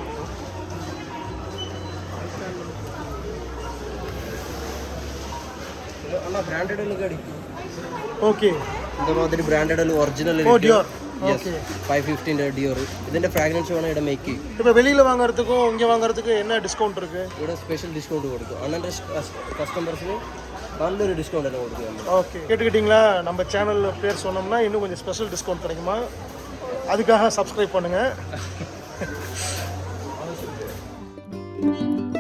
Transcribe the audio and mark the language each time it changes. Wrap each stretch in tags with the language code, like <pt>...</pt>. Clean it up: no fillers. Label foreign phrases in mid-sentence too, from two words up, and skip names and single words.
<ta>ஆனால் பிராண்டட் கிடைக்கும். ஓகே, இந்த மாதிரி பிராண்டட் ஒரிஜினல். டியோர். ஓகே, 515 டியோர்.</ta> <ml>ഇതിന്റെ ഫ്രാഗ്രൻസ് വേണം ഇവിടെ മേക്ക്.</ml> <ta>இப்போ வெளியில் வாங்குறதுக்கும் இங்கே வாங்குறதுக்கு என்ன டிஸ்கவுண்ட் இருக்குது?</ta> <ml>ഇവിടെ സ്പെഷ്യൽ ഡിസ്കൗണ്ട് കൊടുക്കും. അണ്ണൻ്റെ കസ്റ്റമേഴ്സിന് നല്ലൊരു ഡിസ്കൗണ്ട് എല്ലാം കൊടുക്കും.</ml> <ta>ஓகே, கேட்டுக்கிட்டிங்களா? நம்ம சேனல் பேர் சொன்னோம்னா இன்னும் கொஞ்சம் ஸ்பெஷல் டிஸ்கவுண்ட் கிடைக்குமா? அதுக்காக சப்ஸ்கிரைப் பண்ணுங்கள்.</ta>